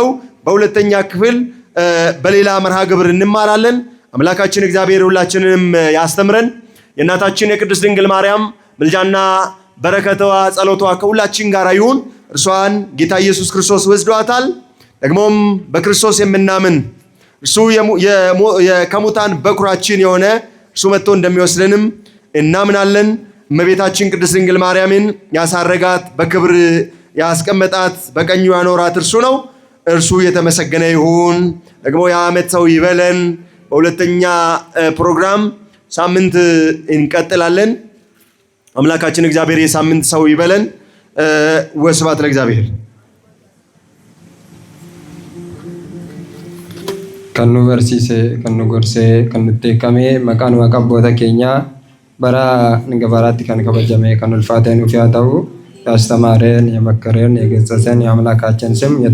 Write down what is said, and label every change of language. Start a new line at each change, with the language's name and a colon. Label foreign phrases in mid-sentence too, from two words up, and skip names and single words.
Amharic: በሁለተኛ ክፍል በሌላ መርሃ ግብር እንማራለን። አምላካችን እግዚአብሔር ሁላችንንም ያስተምረን። የእናታችን የቅድስት ድንግል ማርያም ምልጃና በረከቷ ጸሎቷ ከሁላችን ጋር ይሁን። እርሷን ጌታ ኢየሱስ ክርስቶስ ወስዷታል። ደግሞም በክርስቶስ የምናምን እርሱ ከሙታን በኩራችን የሆነ እርሱ መጥቶ እንደሚወስደንም እናምናለን። እመቤታችን ቅድስት ድንግል ማርያምን ያሳረጋት በክብር ያስቀመጣት በቀኙ ያኖራት እርሱ ነው። እርሱ የተመሰገነ ይሁን። ደግሞ የዓመት ሰው ይበለን። በሁለተኛ ፕሮግራም ሳምንት እንቀጥላለን። አምላካችን እግዚአብሔር የሳምንት ሰው ይበለን። ወስብሐት ለእግዚአብሔር።
Oromo: kan nu barsiise, kan nu gorsee, kan nutti eekamee maqaan waaqa abboota keenyaa bara hanga baraatti kan kabajame kan ulfaatee nuuf haa ta'u.
Amharic: ያስተማረን የመከረን የገሰጸን የአምላካችን ስም